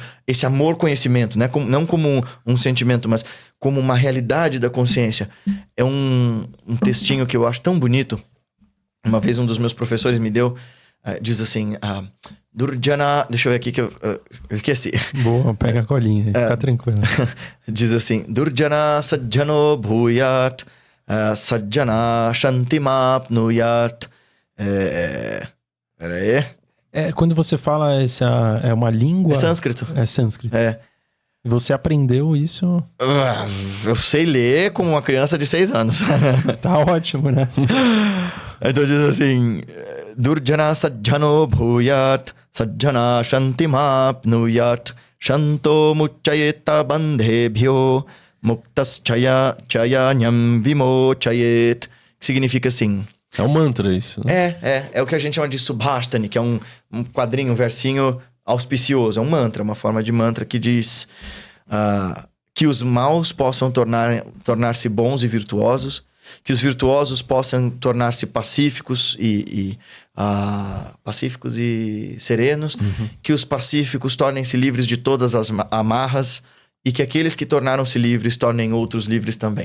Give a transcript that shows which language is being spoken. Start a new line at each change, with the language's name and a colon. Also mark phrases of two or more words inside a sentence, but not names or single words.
Portuguese: Esse amor-conhecimento, né? Não como um sentimento, mas como uma realidade da consciência. É um textinho que eu acho tão bonito. Uma vez um dos meus professores me deu, diz assim... Durjana... Deixa eu ver aqui que eu esqueci. Boa, pega a colinha aí, fica tranquilo. Diz assim...
Sanskrit: दुर्जन सज्जनो भूयात् सज्जन शान्तिमाप्नुयात्.
Portuguese: Peraí. Quando você fala essa é uma língua... É sânscrito. É sânscrito. É. E você aprendeu isso... Eu sei ler como uma criança de 6 anos. Tá ótimo, né? Então diz assim...
Sanskrit: दुर्जन सज्जनो भूयात् सज्जन शान्तिमाप्नुयात् शान्तो मुच्चयेत बन्धेभ्यो मुक्तस् चयन्यम् विमोचयेत्.
Portuguese: Que significa assim... É um mantra isso, né? É o que a gente chama de subhastani, que é um quadrinho, um versinho auspicioso. É um mantra, uma forma de mantra que diz que os maus possam tornar-se bons e virtuosos, que os virtuosos possam tornar-se pacíficos pacíficos e serenos, que os pacíficos tornem-se livres de todas as amarras e que aqueles que tornaram-se livres tornem outros livres também.